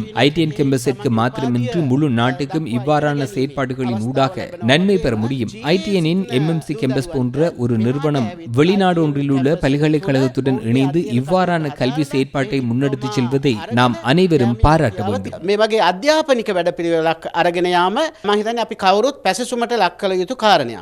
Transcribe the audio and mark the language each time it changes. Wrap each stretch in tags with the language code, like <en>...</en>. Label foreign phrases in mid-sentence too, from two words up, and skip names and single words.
<ta>ITN கேம்பஸிற்கு மாத்திரமின்றி முழு நாட்டுக்கும் இவ்வாறான செயற்பாடுகளின் ஊடாக நன்மை பெற முடியும். ITN-இன் MMC கேம்பஸ் போன்ற ஒரு நிறுவனம் வெளிநாடு ஒன்றில் உள்ள பல்கலைக்கழகத்துடன் இணைந்து இவ்வாறான கல்வி செயற்பாட்டை முன்னெடுத்து செல்வதை நாம் அனைவரும் பாராட்ட வேண்டும்.</ta> <si>මේ වගේ අධ්‍යාපනික වැඩපිළිවෙලක් අරගෙන යාම මම හිතන්නේ අපි කවුරුත් පැසසුමට ලක් කළ යුතු කාරණයක්.</si>